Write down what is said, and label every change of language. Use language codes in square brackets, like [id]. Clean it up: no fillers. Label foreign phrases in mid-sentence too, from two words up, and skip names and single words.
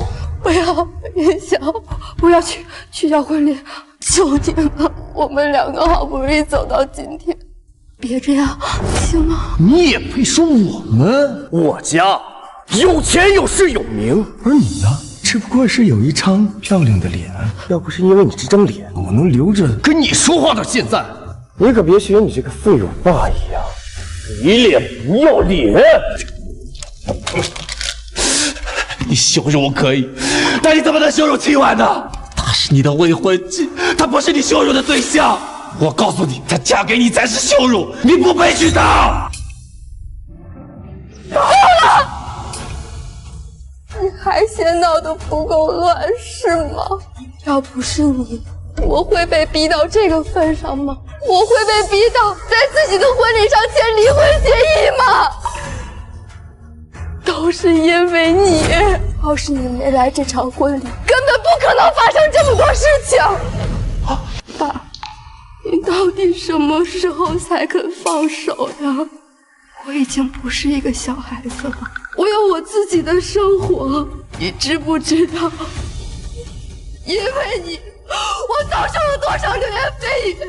[zh] 不要，雲翔，不要取消婚禮，求你了，我們兩個好不容易走到今天，別這樣，行嗎？你也配說我們？我家有錢有勢有名，而你呢？只不过是有一張漂亮的脸。要不是因为你这张脸，我能留着跟你说话到现在。你可别学你这个废物爸一样，一脸不要脸。你羞辱我可以，但你怎么能羞辱秦婉呢？她是你的未婚妻，她不是你羞辱的对象。我告訴你，她嫁給你才是羞辱，你不配娶她。夠了！你還嫌鬧得不夠亂是嗎？要不是你，我會被逼到這個份上嗎？我會被逼到在自己的婚禮上簽離婚協議嗎？都是因為你。要是你沒來這場婚禮，根本不可能發生這麼多事情。爸，你到底什麼時候才肯放手呀？我已經不是一個小孩子了，我有我自己的生活，你知不知道？因為你，我遭受了多少流言蜚語？